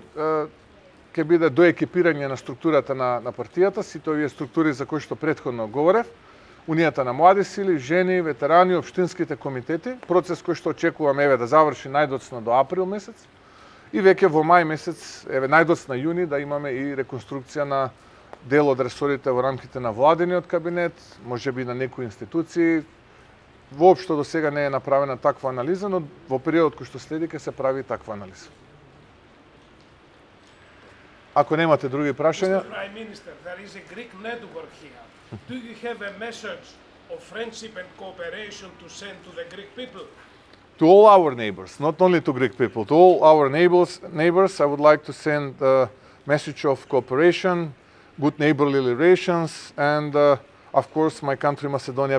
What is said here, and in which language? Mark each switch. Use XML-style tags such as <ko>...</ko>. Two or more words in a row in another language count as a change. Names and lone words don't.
<mk>ќе биде доекипирање на структурата на партијата, сите овие структури за кои што претходно говорев, Унијата на млади сили, жени, ветерани, општинските комитети, процес кој што очекуваме да заврши најдоцна до април месец и веќе во мај месец, најдоцна јуни да имаме и реконструкција на дел од ресорите во рамките на владиниот кабинет, можеби на некои институции. Воопшто до сега не е направена таква анализа, но во периодот кој што следи ќе се прави таква анализа. Ако немате други прашања...</mk> <en>Mr. Prime Minister, there is a Greek network here. Do you have a message of friendship and cooperation to send to the Greek people? To all our neighbors, not only to Greek people, to all our neighbors, I would like to send a message of cooperation, good neighborly relations, and of course my country Macedonia belongs to Europe.</en>